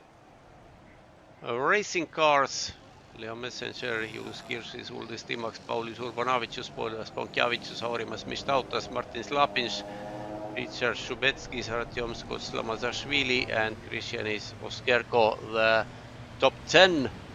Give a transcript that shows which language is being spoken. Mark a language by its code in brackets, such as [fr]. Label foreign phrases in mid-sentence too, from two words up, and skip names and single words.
[en] Racing cars. Leo Messenger, Julius Kirsis, Uldis Timaks, Paulius Urbanavicius, Polias Ponkjavicius, Aurimas Mistautas, Martin Slapins, Richard Shubetskis, Artyom Skoslamazashvili, and Christianis Oskerko, the top 10.